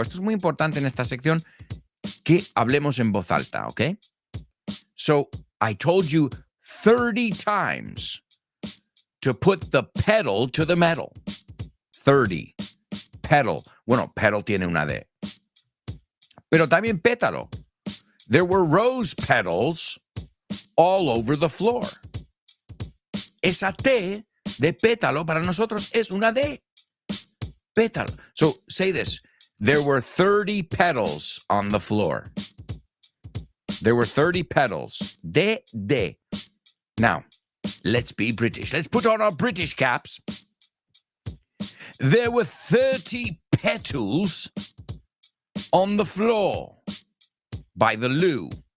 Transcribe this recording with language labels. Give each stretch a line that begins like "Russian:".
Spanish: Esto es muy importante en esta sección que hablemos en voz alta, ¿ok?
English: So I told you 30 times to put the pedal to the metal.
Spanish: 30. Pedal. Bueno, pedal tiene una D. Pero también pétalo.
English: There were rose petals all over the floor.
Spanish: Esa T de pétalo para nosotros es una D. Pétalo.
English: So say this. There were 30 petals on the floor. There were 30 petals. D. Now, let's be British. Let's put on our British caps. There were 30 petals on the floor by the loo.